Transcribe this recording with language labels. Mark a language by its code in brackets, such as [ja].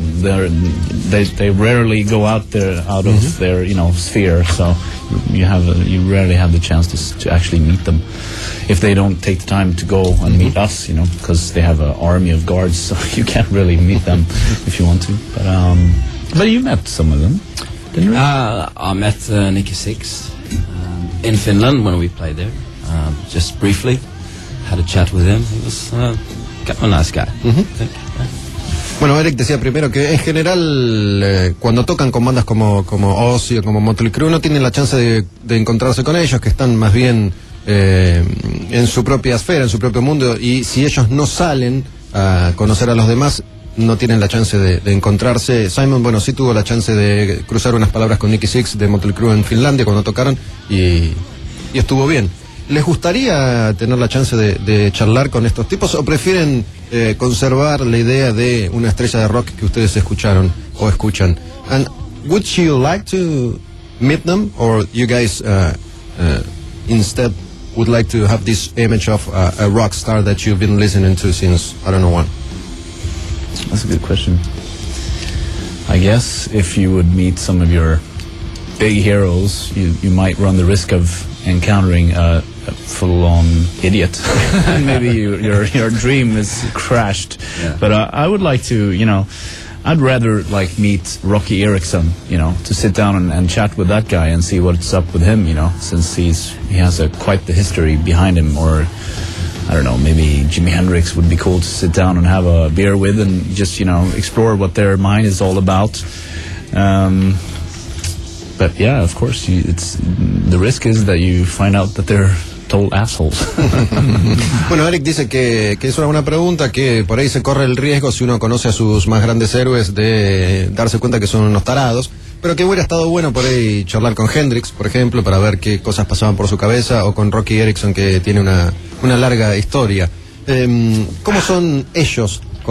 [en] They rarely go out of their, you know, sphere, so you rarely have the chance to actually meet them if they don't take the time to go and meet us, you know, because they have an army of guards, so you can't really meet them if you want to. But you met some of them, didn't you? I met Nikki Sixx in Finland when we played there, just briefly. Had a chat with him. He was a nice guy. Mm-hmm. [es] Bueno, Eric decía primero que en general cuando tocan con bandas como Ozzy o como Motley Crue no tienen la chance de encontrarse con ellos, que están más bien en su propia esfera, en su propio mundo, y si ellos no salen a conocer a los demás no tienen la chance de encontrarse. Simon, bueno, sí tuvo la chance de cruzar unas palabras con Nikki Sixx de Motley Crue en Finlandia cuando tocaron y estuvo bien. ¿Les gustaría tener la chance de charlar con estos tipos o prefieren conservar la idea de una estrella de rock que ustedes escucharon o escuchan? [en] And would you like to meet them or you guys instead would like to have this image of a rock star that you've been listening to since, I don't know, when? That's a good question. I guess if you would meet some of your big heroes, you might run the risk of encountering a full-on idiot. Maybe your dream is crashed. Yeah. But I would like to, you know, I'd rather like meet Rocky Erickson, you know, to sit down and chat with that guy and see what's up with him, you know, since he has quite the history behind him. Or I don't know, maybe Jimi Hendrix would be cool to sit down and have a beer with and just, you know, explore what their mind is all about. But yeah, of course, the risk is that you find out that they're total assholes. [es] Bueno, Eric dice que es una buena pregunta, que por ahí se corre el riesgo si uno conoce a sus más grandes héroes de darse cuenta que son unos tarados, pero que hubiera estado bueno por ahí charlar con Hendrix, por ejemplo, para ver qué cosas pasaban por su cabeza, o con Rocky Erickson, que tiene una larga historia. ¿Cómo son ellos